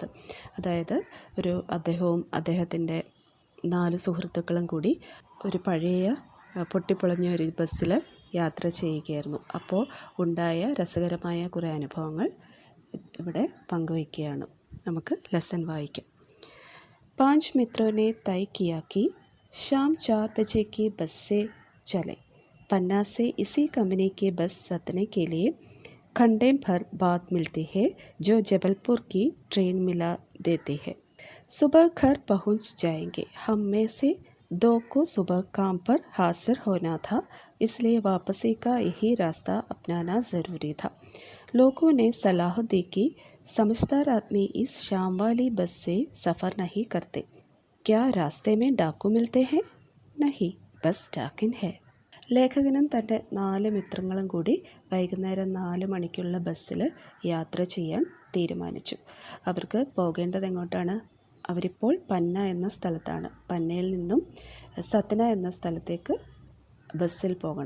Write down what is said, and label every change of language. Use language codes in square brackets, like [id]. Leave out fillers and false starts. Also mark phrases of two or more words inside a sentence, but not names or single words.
[ml] അതായത് അദ്ദേഹവും അദ്ദേഹത്തിൻ്റെ 4 സുഹൃത്തുക്കളും കൂടി ഒരു പഴയ പൊട്ടിപ്പൊളഞ്ഞ ഒരു ബസ്സിൽ യാത്ര ചെയ്യുകയായിരുന്നു. അപ്പോൾ ഉണ്ടായ രസകരമായ കുറേ അനുഭവങ്ങൾ ഇവിടെ പങ്കുവയ്ക്കുകയാണ്. നമുക്ക് ലെസൺ വായിക്കാം. [hi] 5 मित्रों ने तय किया कि शाम 4 बजे की बस से चले. पन्ना से इसी कंपनी की बस सतने के लिए घंटे भर बाद मिलती है, जो जबलपुर की ट्रेन मिला देती है. सुबह घर पहुंच जाएंगे. हम में से 2 को सुबह काम पर हाजिर होना था, इसलिए वापसी का यही रास्ता अपनाना ज़रूरी था. लोगों ने सलाह दी कि समझदार आदमी इस शाम वाली बस से सफ़र नहीं करते. क्या रास्ते में डाकू मिलते हैं? नहीं, बस डाकिन है. [ml] ലേഖകനും തൻ്റെ 4 മിത്രങ്ങളും കൂടി വൈകുന്നേരം 4 മണിക്കുള്ള ബസ്സിൽ യാത്ര ചെയ്യാൻ തീരുമാനിച്ചു. അവർക്ക് പോകേണ്ടത് എങ്ങോട്ടാണ്? അവരിപ്പോൾ പന്ന എന്ന സ്ഥലത്താണ്. പന്നയിൽ നിന്നും സത്ന എന്ന സ്ഥലത്തേക്ക് ബസ്സിൽ പോകണം.